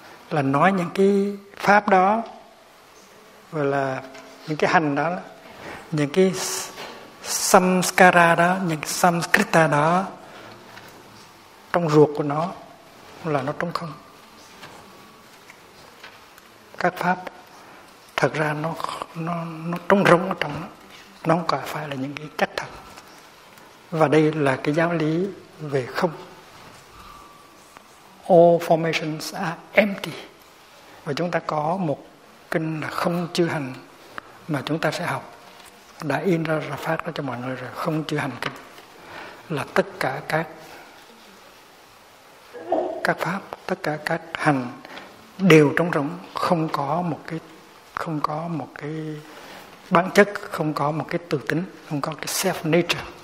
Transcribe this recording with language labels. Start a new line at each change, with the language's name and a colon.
Vietnamese: Là nói những cái pháp đó, gọi là những cái hành đó, những cái samskara đó, những samskrita đó, trong ruột của nó là nó trống không. Các pháp thật ra nó trống rỗng ở trong nó, nó không phải là những cái chất thật. Và đây là cái giáo lý về không.
English: All formations are empty.
Vietnamese: Và chúng ta có một kinh là Không Chư Hành mà chúng ta sẽ học, đã in ra và phát ra cho mọi người rồi, Không Chư Hành Kinh, là tất cả các pháp, tất cả các hành đều trống rỗng, không có một cái bản chất, không có một cái tự tính, không có cái self nature.